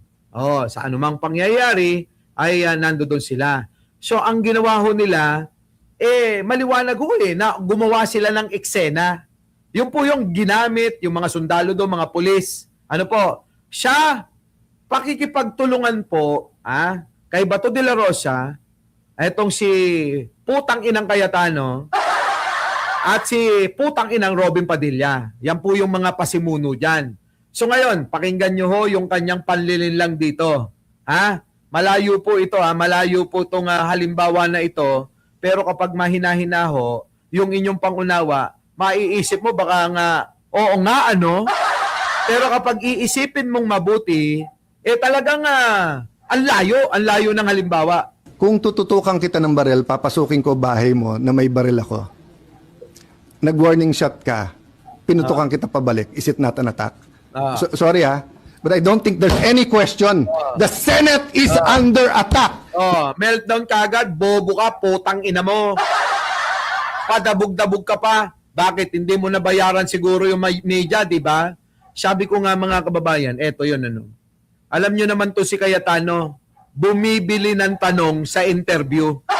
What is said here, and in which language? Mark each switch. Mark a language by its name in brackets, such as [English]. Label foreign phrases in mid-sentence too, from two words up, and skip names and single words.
[Filipino] Sa anumang pangyayari ay nandoon sila. So ang ginawa ho nila, maliwanag ho na gumawa sila ng eksena. Yung po yung ginamit, yung mga sundalo doon, mga pulis. Ano po? Siya, pakikipagtulungan po kay Bato de la Rosa, etong si putang inang Cayetano, at si putang inang Robin Padilla. Yan po yung mga pasimuno dyan. So ngayon, pakinggan nyo ho yung kanyang panlilinlang dito. Malayo po ito, malayo po itong halimbawa na ito. Pero kapag mahina-hina ho, yung inyong pangunawa, maiisip mo baka nga, oo nga ano. Pero kapag iisipin mong mabuti, talagang ang layo ng halimbawa. Kung tututukan kita ng baril, papasukin ko bahay mo na may baril ako. Nag- [English] warning shot [Filipino] ka, pinutukan kita pabalik. [English] Is it not an attack? Sorry but I don't think there's any question. The Senate is under attack. [Filipino] Meltdown kagad, bobo ka, putang ina mo. Padabog-dabog ka pa. Bakit? Hindi mo nabayaran siguro yung media, di ba? Sabi ko nga mga kababayan, eto yun ano. Alam nyo naman to si Cayetano, bumibili ng tanong sa interview.